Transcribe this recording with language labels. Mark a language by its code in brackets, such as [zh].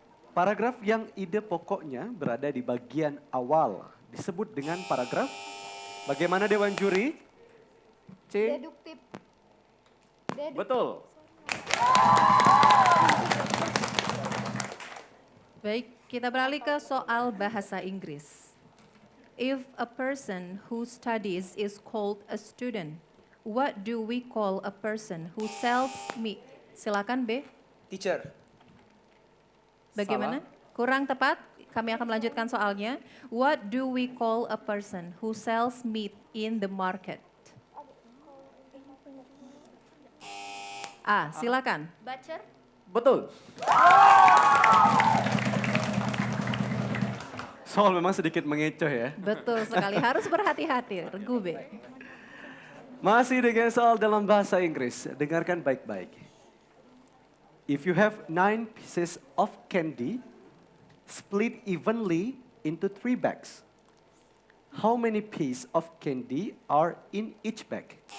[id] Paragraf yang ide pokoknya berada di bagian awal disebut dengan paragraf. Bagaimana Dewan Juri? C. Deduktif. Betul. Baik, kita beralih ke soal bahasa Inggris. [en] If a person who studies is called a student, what do we call a person who sells meat? [id] Silakan B. [en] Teacher. [id] Bagaimana? Kurang tepat. Kami akan melanjutkan soalnya. [en] What do we call a person who sells meat in the market? [id] A. Silakan. [en] Butcher. [id] Betul. Soal memang sedikit mengecoh ya. Betul sekali. Harus berhati-hati. Regu B. Masih dengan soal dalam bahasa Inggris. Dengarkan baik-baik. [en] If you have 9 pieces of candy, split evenly into 3 bags. How many pieces of candy are in each bag?